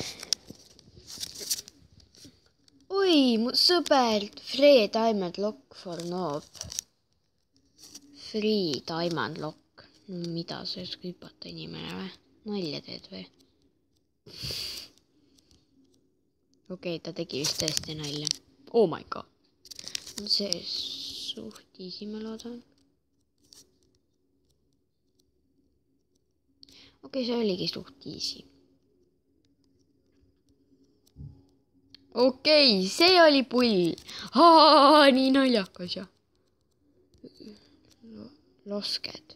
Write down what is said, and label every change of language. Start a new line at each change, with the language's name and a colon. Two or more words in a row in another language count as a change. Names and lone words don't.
Estonian: Oi, mu sõber
English: Free Diamond Lock for Noob. Free Diamond Lock.
Estonian: Mida sa just hüpata inimene või? Nalja teed või? Okei, ta tegi vist tõesti nalja.
English: Oh my god.
Estonian: See suht easy, ma loodan. Okei, see oligi suht easy. Okei, see oli pull. Nii naljakas ja. Losked.